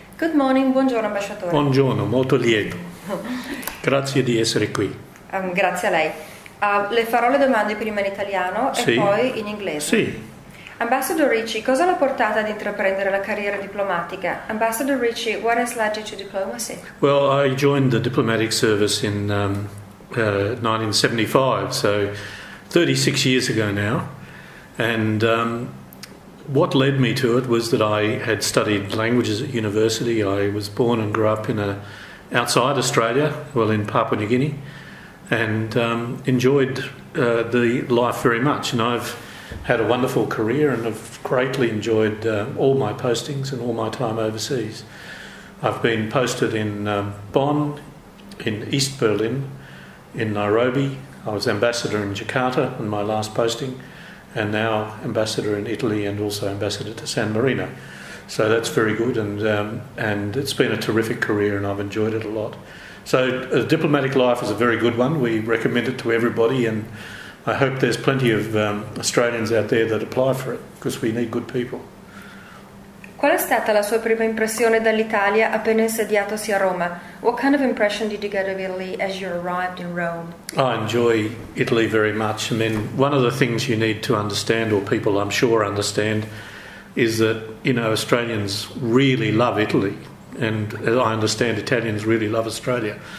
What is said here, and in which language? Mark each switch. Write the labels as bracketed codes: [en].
[en] Good morning, [it] buongiorno ambasciatore. Buongiorno, molto lieto. Grazie di essere qui. Grazie a lei. Le farò le domande prima in italiano e poi in inglese. Sì. Ambassador Ritchie, cosa l'ha portata ad intraprendere la carriera diplomatica? [en] Ambassador Ritchie, what has led you to diplomacy? Well, I joined the diplomatic service in 1975, so 36 years ago now. And what led me to it was that I had studied languages at university. I was born and grew up outside Australia, well, in Papua New Guinea, and enjoyed the life very much. And I've had a wonderful career and have greatly enjoyed all my postings and all my time overseas. I've been posted in Bonn, in East Berlin, in Nairobi. I was ambassador in Jakarta in my last posting, and now ambassador in Italy and also ambassador to San Marino. So that's very good, and it's been a terrific career and I've enjoyed it a lot. So a diplomatic life is a very good one. We recommend it to everybody, and I hope there's plenty of Australians out there that apply for it, because we need good people. [it] Qual è stata la sua prima impressione dall'Italia appena insediatosi a Roma? [en] What kind of impression did you get of Italy as you arrived in Rome? I enjoy Italy very much. I mean, one of the things you need to understand, or people I'm sure understand, is that, Australians really love Italy, and as I understand, Italians really love Australia.